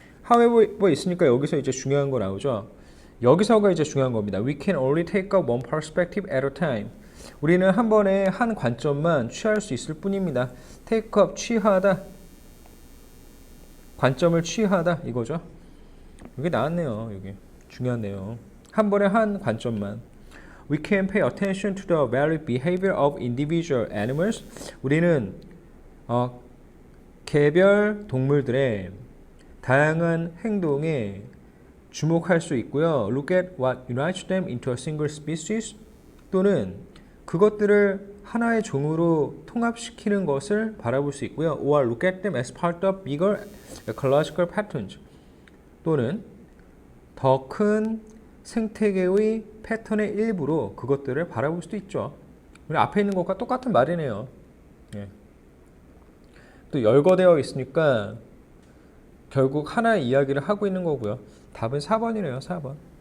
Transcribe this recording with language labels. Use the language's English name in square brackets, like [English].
[Korean] however 있으니까 여기서 이제 중요한 거 나오죠. 여기서가 이제 중요한 겁니다. [English] We can only take up one perspective at a time. [Korean] 우리는 한 번에 한 관점만 취할 수 있을 뿐입니다. Take up, 취하다. 관점을 취하다 이거죠. 여기 나왔네요. 여기 중요한 내용. 한 번에 한 관점만. [English] We can pay attention to the varied behavior of individual animals. [Korean] 우리는 개별 동물들의 다양한 행동에 주목할 수 있고요. [English] Look at what unites them into a single species. [Korean] 또는 그것들을 하나의 종으로 통합시키는 것을 바라볼 수 있고요. [English] Or look at them as part of bigger ecological patterns. [Korean] 또는 더 큰 생태계의 패턴의 일부로 그것들을 바라볼 수도 있죠. 우리 앞에 있는 것과 똑같은 말이네요. 예. 또 열거되어 있으니까 결국 하나의 이야기를 하고 있는 거고요. 답은 4번이네요. 4번.